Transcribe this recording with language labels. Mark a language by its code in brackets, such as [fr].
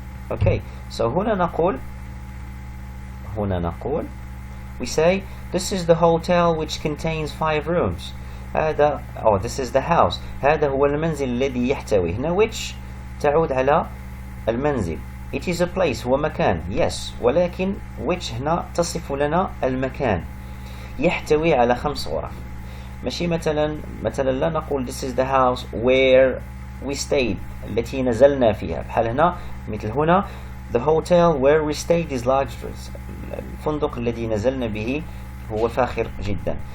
[en] Okay, so [ar] هنا نقول [en] we say this is the hotel which contains 5 rooms. هذا this is the house. [ar] هذا هو المنزل الذي يحتوي. هنا which تعود على المنزل. [en] It is a place [ar] هو مكان. Yes, ولكن which هنا تصف لنا المكان. يحتوي على 5 غرف. ماشي مثلا لا نقول [en] this is the house where we stayed [ar] التي نزلنا فيها. بحال هنا مثل هنا [en] the hotel where we stayed is luxurious. [ar] الفندق الذي نزلنا به هو فاخر جدا.